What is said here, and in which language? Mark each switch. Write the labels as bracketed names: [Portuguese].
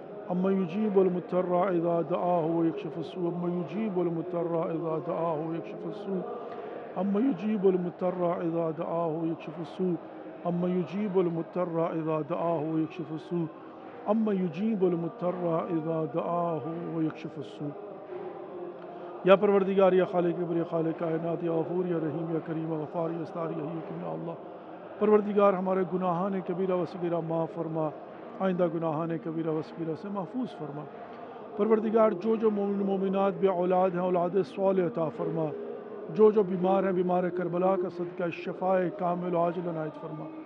[Arabic] أما يجيب المضطر إذا دعاه ويكشف السوء، أما يجيب المضطر إذا دعاه ويكشف السوء، أما يجيب المضطر إذا دعاه ويكشف السوء، أما يجيب المضطر إذا دعاه ويكشف السوء، أما يجيب المضطر إذا دعاه ويكشف السوء. [Urdu] یا پروردگار، یا خالق کبر، یا خالق کائنات، یا غفور، یا رحیم، یا کریم، یا غفار، یا ستار، یا حکیم، یا اللہ. پروردگار ہمارے گناہان کبیرہ و صغیرہ معاف فرما، آئندہ گناہان کبیرہ و صغیرہ سے محفوظ فرما. پروردگار جو مومن مومنات بے اولاد ہیں اولاد صالح عطا فرما، جو بیمار ہیں بیمار کربلا کا صدقہ شفاء کامل و عاجل عنایت فرما.